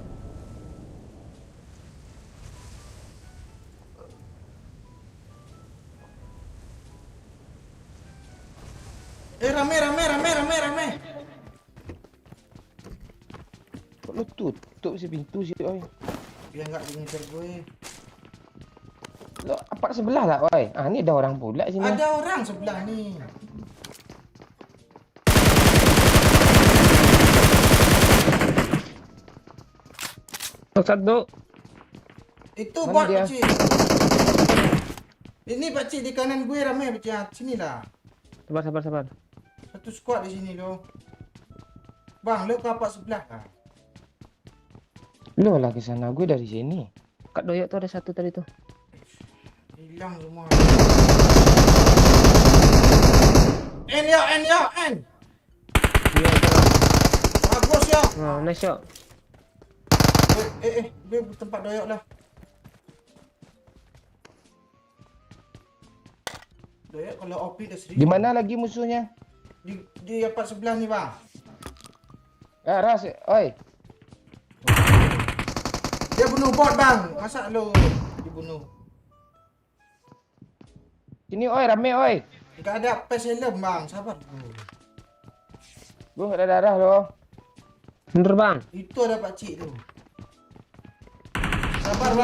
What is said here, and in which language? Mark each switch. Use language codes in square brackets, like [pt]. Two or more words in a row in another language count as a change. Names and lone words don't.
[id] Rame. Kok lu tutup si pintu sih, oi? Biar nggak ngejar gue. Lo apa sebelah lah, oi? Ah, ini ada orang pula sini. Ada orang sebelah nih. Satu. Itu Mana bot dia? Pakcik. Ini Pakcik di kanan gue rame Pakcik. Sini lah. Sabar. Satu squad di sini lo. Bang, lo ke apa sebelah lah? Lo lah ke sana, gue dari sini. Kak Doyok tuh ada satu tadi tuh. Hilang semua. N. Bagus ya. Nah, [en] nice shot. [id] Dia tempat doyok lah. Doyok kalau OP dah serius. Di mana lagi musuhnya? Di apa sebelah ni bang? Ah, ras, oi. Dia bunuh bot bang. Masa lo dibunuh? Sini, oi, rame, oi. Enggak ada pes helm bang. Sabar. Gue ada darah lo. Bener bang. Itu ada pakcik tu. Sabar Ini